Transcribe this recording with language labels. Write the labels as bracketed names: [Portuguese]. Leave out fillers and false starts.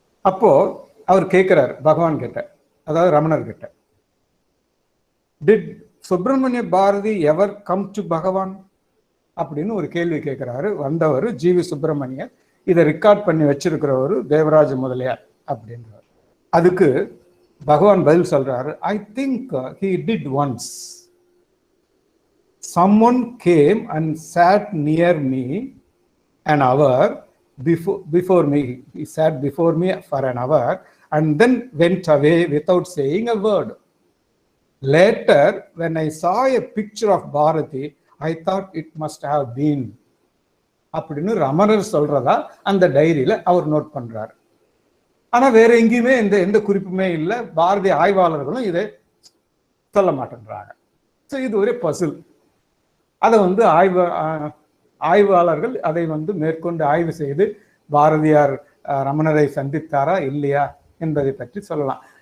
[Tamil] அப்போ அவர் கேட்கிறார் பகவான் கிட்ட, அதாவது ரமணர் கிட்ட, [English] did Subramania Bharati ever come to Bhagavan [Tamil] அப்படின்னு ஒரு கேள்வி கேட்கிறாரு. வந்தவர் ஜிவி சுப்பிரமணியர், இதை ரெக்கார்ட் பண்ணி வச்சிருக்கிறவர் தேவராஜ முதலியார் அப்படின்றார். அதுக்கு பகவான் பதில் சொல்றாரு, [English] I think he did once. Someone came and sat near me an hour before me. He sat before me for an hour and then went away without saying a word. Later, when I saw a picture of Bharati, I thought it must have been. [Tamil] அப்படின்னு ரமணர் சொல்றதா அந்த டைரியில அவர் note பண்றாரு. ஆனா வேற எங்கேயுமே எந்த குறிப்புமே இல்லை. பாரதி ஆய்வாளர்களும் இதை சொல்ல மாட்டேன்றாங்க. ஸோ இது ஒரு பசில். அதை வந்து ஆய்வாளர்கள் அதை வந்து மேற்கொண்டு ஆய்வு செய்து பாரதியார் ரமணரை சந்தித்தாரா இல்லையா என்பதை பற்றி சொல்லலாம்.